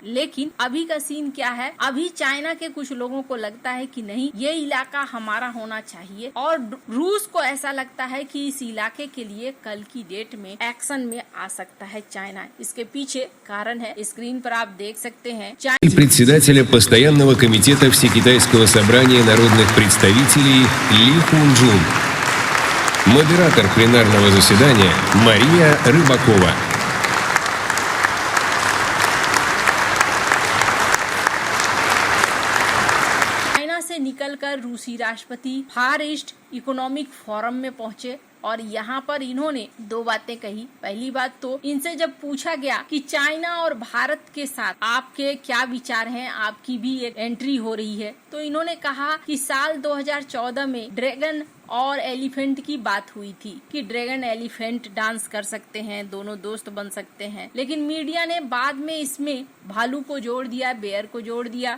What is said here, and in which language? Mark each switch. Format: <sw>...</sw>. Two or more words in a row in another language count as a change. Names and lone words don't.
<hi>लेकिन अभी का सीन क्या है? अभी चाइना के कुछ लोगों को लगता है कि नहीं, ये इलाका हमारा होना चाहिए और रूस को ऐसा लगता है कि इस इलाके के लिए कल की डेट में एक्शन में आ सकता है चाइना। इसके पीछे कारण है, स्क्रीन पर आप देख सकते हैं।</hi> <ru>Председателя постоянного комитета Всекитайского собрания народных представителей Ли Хунджун. Модератор пленарного заседания Мария Рыбакова.</ru> <hi>निकलकर रूसी राष्ट्रपति फार ईस्ट इकोनॉमिक फोरम में पहुंचे और यहाँ पर इन्होंने दो बातें कही। पहली बात तो इनसे जब पूछा गया कि चाइना और भारत के साथ आपके क्या विचार हैं, आपकी भी एक एंट्री हो रही है, तो इन्होंने कहा कि साल 2014 में ड्रैगन और एलिफेंट की बात हुई थी कि</hi> <en>dragon elephant dance</en> <hi>कर सकते हैं, दोनों दोस्त बन सकते हैं, लेकिन मीडिया ने बाद में इसमें भालू को जोड़ दिया, बेयर को जोड़ दिया।</hi>